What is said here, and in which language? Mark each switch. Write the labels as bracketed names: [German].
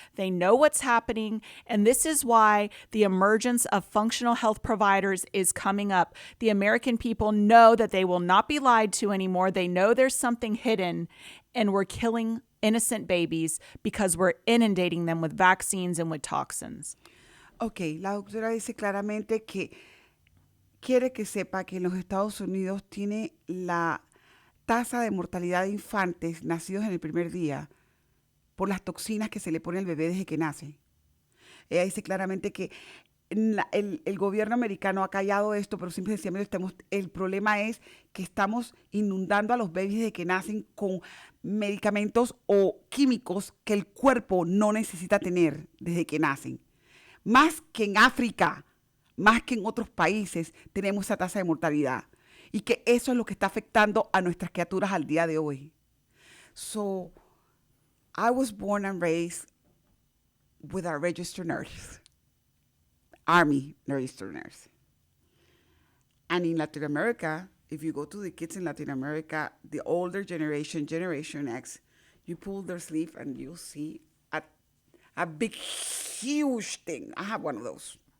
[English] They know what's happening, and this is why the emergence of functional health providers is coming up. The American people know that they will not be lied to anymore. They know there's something hidden, and we're killing innocent babies because we're inundating them with vaccines and with toxins. [Spanish] Ok, la doctora dice claramente que quiere que sepa que en los Estados Unidos tiene la tasa de mortalidad de infantes nacidos en el primer día por las toxinas que se le pone al bebé desde que nace. Ella dice claramente que el gobierno americano ha callado esto, pero simplemente el problema es que estamos inundando a los bebés desde que nacen con medicamentos o químicos que el cuerpo no necesita tener desde que nacen. Más que en África, más que en otros países, tenemos esa tasa de mortalidad. Y que eso es lo que está afectando a nuestras criaturas al día de hoy. [English] So, I was born and raised with a registered nurse, Army registered nurse. And in Latin America, if you go to the kids in Latin America, the older generation, Generation X, you pull their sleeve and you'll see a big, huge thing. I have one of those.